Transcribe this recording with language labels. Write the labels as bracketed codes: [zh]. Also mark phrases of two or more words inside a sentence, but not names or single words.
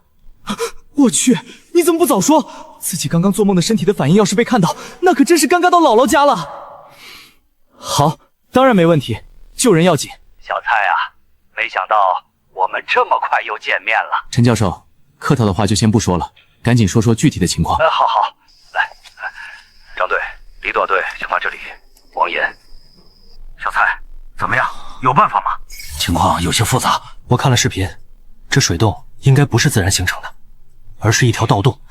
[zh] 我去，你怎麼不早說？自己剛剛做夢的身體的反應要是被看到，那可真是尷尬到姥姥家了。好，當然沒問題，救人要緊。小蔡啊，没想到我们这么快又见面了。陈教授，客套的話就先不說了，趕緊說說具體的情況。好好，來，張隊、李朵隊就到這裡。王岩，小蔡，怎麼樣？有辦法嗎？情況有些複雜，我看了視頻，這水洞應該不是自然形成的，而是一條盜洞。